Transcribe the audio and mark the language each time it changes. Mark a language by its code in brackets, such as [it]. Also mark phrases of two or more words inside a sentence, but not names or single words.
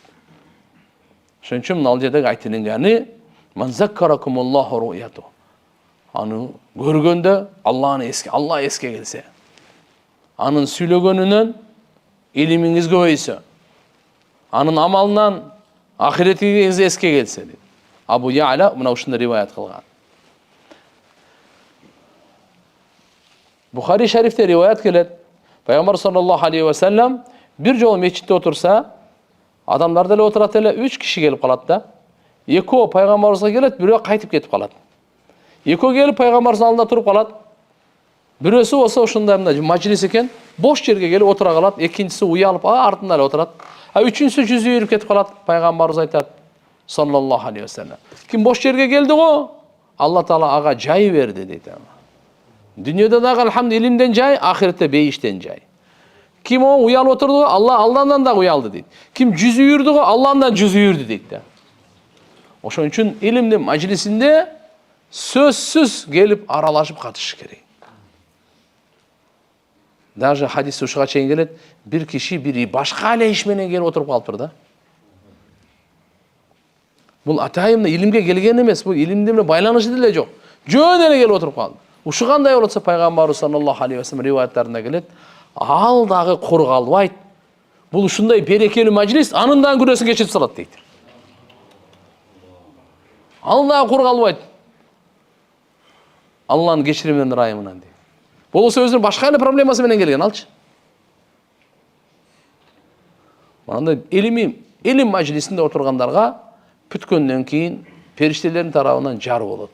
[ky] Ошон үчүн ал жердеги айтылганы [ar] "من ذكركم الله رؤيته", [ky] аны көргөндө Алла эске келсе, анын сүйлөгөнүнөн илимиңиз көбөйсө, анын амалынан ахиретиңиз эске келсе дейт. Абу Я'ла мына ушундай риwayat кылган. Бухари шарифте риwayat келет. Пайгамбар [ar] صلى الله عليه وسلم [ky] бир жолу мечитте отурса, адамдар деле отурат эле, 3 киши келип калат да. Экөө пайгамбарыбызга келет, бирөө кайтып кетип калат. Экөө келип пайгамбардын алдында туруп калат. Бирөөсү болсо ушундай мына маджлис экен, бош жерге келип отура калат, экинчиси уялып, артында эле отурат. Үчүнчүсү жүзү үйрүп кетип калат. Пайгамбарыбыз айтат [ar] صلى الله عليه وسلم: [ky] "Ким бош жерге келди го, Алла Таала ага жай берди" дейт. Дүйнөдө дагы алхамд илимден жай, ахиретте бейиштен жай. Ким уялып отурду го, Алла Алладан да уялды дейт. Ким жүзү үйрүдү го, Алладан жүзү үйрүдү дейт да. Ошон үчүн илимдин маджлисинде сөзсүз келип аралашып катышыш керек. Даже хадис ушуга чейин келет, бир киши бири башка эле иш менен келип отуруп калыптыр да. Бул атайын илимге келген эмес, бул илимде менен байланышы деле жок. Жөн эле келип отуруп калды. Ушу кандай болот болсо пайгамбарыбыз [ar] صلى الله عليه وسلم [ky] риwayаттарында келет, ал дагы кур калбайт. Бул ушундай берекелүү маджлис анын дагы күнөөсүн кечирип салат дейт. Ал дагы кур калбайт. Алланын кечириминен ырайымынан дейт. Болсо өзүнүн башка эле проблемасы менен келген алчы. Мындай илим маджлисинде отургандарга бүткөндөн кийин периштелердин тарабынан жар болот.